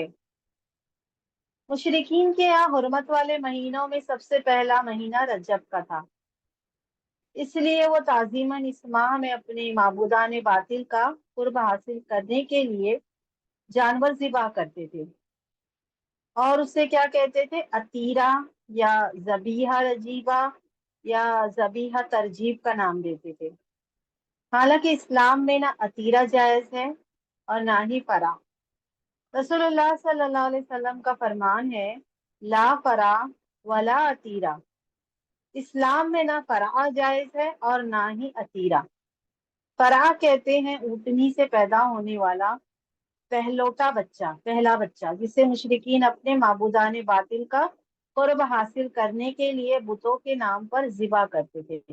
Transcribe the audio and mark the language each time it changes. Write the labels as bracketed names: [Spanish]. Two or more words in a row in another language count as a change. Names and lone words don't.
[Hindi] मुशरिकीन के यहाँ हुर्मत वाले महीनों में सबसे पहला महीना रजब का था, इसलिए वो ताजीमन इस माह में अपने माबूदान बातिल का कुर्ब हासिल करने के लिए जानवर ज़िबा करते थे, और उसे क्या कहते थे? अतीरा या जबीहा रजीबा या जबीहा तरजीब का नाम देते थे। हालांकि इस्लाम में ना अतीरा जायज है और ना ही फरा। [Arabic] رسول الله صلى الله عليه وسلم [Hindi] का फरमान है, [Arabic] لا فرع ولا عتيرة. [Hindi] इस्लाम में ना फरा जायज है और ना ही अतीरा। फरा कहते हैं ऊँटनी से पैदा होने वाला पहला बच्चा, जिसे मुशरिकीन अपने माबूदान बातिल का कुर्ब हासिल करने के लिए बुतों के नाम पर ज़िबा करते थे।